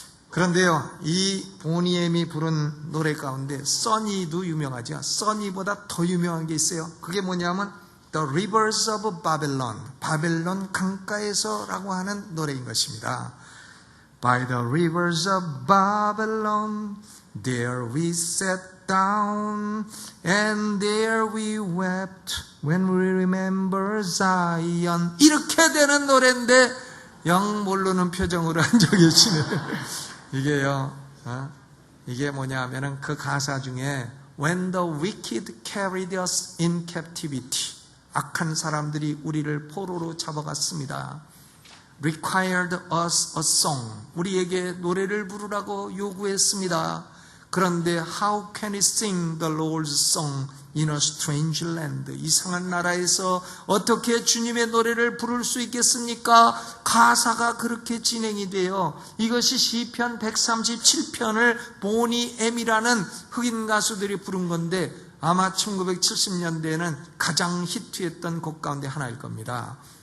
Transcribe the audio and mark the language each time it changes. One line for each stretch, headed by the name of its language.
Korean: 그런데요, 이 보니엠이 부른 노래 가운데 써니도 유명하죠. 써니보다 더 유명한 게 있어요. 그게 뭐냐면 The Rivers of Babylon, 바벨론 강가에서라고 하는 노래인 것입니다.
English: By the rivers of Babylon, there we sat down, and there we wept when we remember Zion.
Korean: 이렇게 되는 노래인데 영 모르는 표정으로 앉아 계시네. 이게요, 이게 뭐냐 하면은 그 가사 중에
English: When the wicked carried us in captivity,
Korean: 악한 사람들이 우리를 포로로 잡아갔습니다.
English: Required us a song,
Korean: 우리에게 노래를 부르라고 요구했습니다. 그런데
English: How can we sing the Lord's song in a strange land?
Korean: 이상한 나라에서 어떻게 주님의 노래를 부를 수 있겠습니까? 가사가 그렇게 진행이 돼요. 이것이 시편 137편을 보니 엠이라는 흑인 가수들이 부른 건데 아마 1970년대에는 가장 히트했던 곡 가운데 하나일 겁니다.